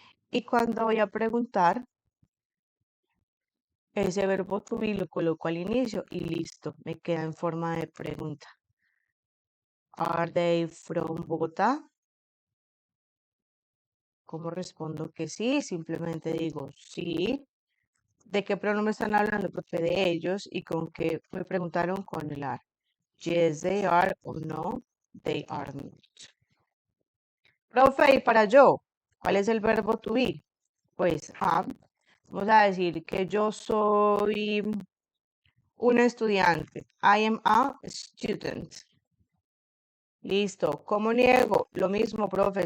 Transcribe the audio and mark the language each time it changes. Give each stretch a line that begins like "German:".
Spanish: Y cuando voy a preguntar, ese verbo to be lo coloco al inicio y listo, me queda en forma de pregunta.
English: Are they from Bogotá?
Spanish: ¿Cómo respondo que sí? Simplemente digo sí. ¿De qué pronombre están hablando? Profe, de ellos y con qué me preguntaron con el are.
English: Yes, they are o no, they are not.
Spanish: Profe, y para yo, ¿cuál es el verbo to be? Pues am. Vamos a decir que yo soy un estudiante.
English: I am a student.
Spanish: Listo. ¿Cómo niego? Lo mismo, profe.